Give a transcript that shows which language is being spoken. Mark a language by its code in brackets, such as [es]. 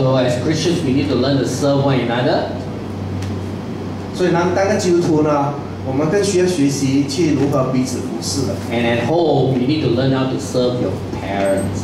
[en] So as Christians, we need to learn to serve one another. [zh] 所以呢，当个基督徒呢，我们更需要学习去如何彼此服侍的。 [en] And at home, you need to learn how to serve your parents.